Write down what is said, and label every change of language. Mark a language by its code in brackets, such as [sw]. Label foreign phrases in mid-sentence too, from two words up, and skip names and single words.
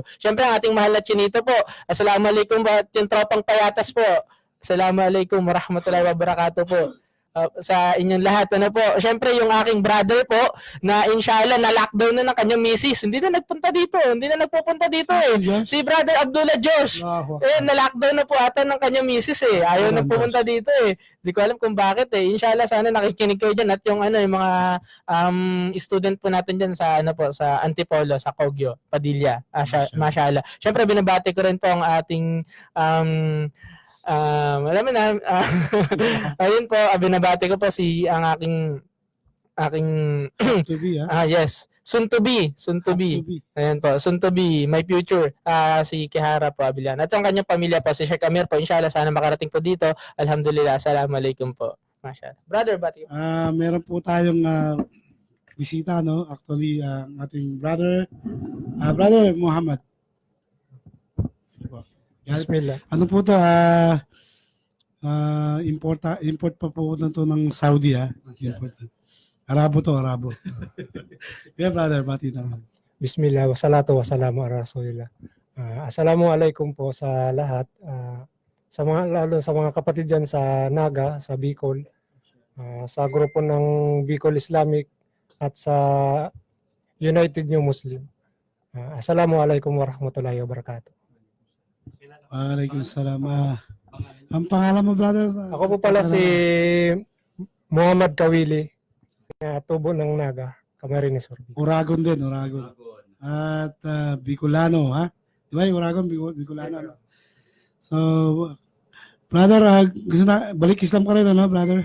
[tl] Siyempre, ang ating mahal na chinito po, assalamualaikum po, at yung tropang payatas po, [ar] السلام عليكم ورحمة الله وبركاته po. [tl] sa inyong lahat. Ano po, syempre yung aking brother po na inshallah na lockdown na ng kanyang misis. Hindi na nagpunta dito. Hindi na nagpupunta dito eh. Si Brother Abdullah Josh. Na lockdown na po ata ng kanyang misis eh. Ayaw na pumunta dito eh. Hindi ko alam kung bakit eh. Inshallah sana nakikinig kayo diyan at yung yung mga student po natin diyan sa sa Antipolo, sa Kogyo, Padilla. Mashallah. Syempre binabati ko rin po ang ating alam mo na, ayun po, binabati ko po ang aking yes, [en] soon to be. [tl] Ayan po, [en] soon to be, my future, [tl] si Kihara po Abilian. At ang kanyang pamilya po, si Sheikh Amir po, inshallah, sana makarating po dito. Alhamdulillah, assalamualaikum po. Mashallah. Brother, bati. Meron po tayong bisita, no? Actually, ating brother Muhammad. Bismillah. Ano po to? Import pa po na to ng Saudi, ha? Import. Arabo. Yeah, brother, bati naman. [ar] بسم الله والصلاة والسلام على رسول الله. [tl] Assalamualaikum po sa lahat. Lalo sa mga kapatid dyan sa Naga, sa Bicol, sa grupo ng Bicol Islamic at sa United New Muslim. [ar] السلام عليكم ورحمة الله وبركاته. [tl] Waalaikumsalam. Ang pangalan mo, brother? Ako po pala si Muhammad Kawili, tubo ng Naga, Camarines Sur. Uragon din, Uragon. At Bicolano, ha? Di ba yung Uragon, Bicolano? Ano? So, brother, balik Islam ka rin, ano, brother?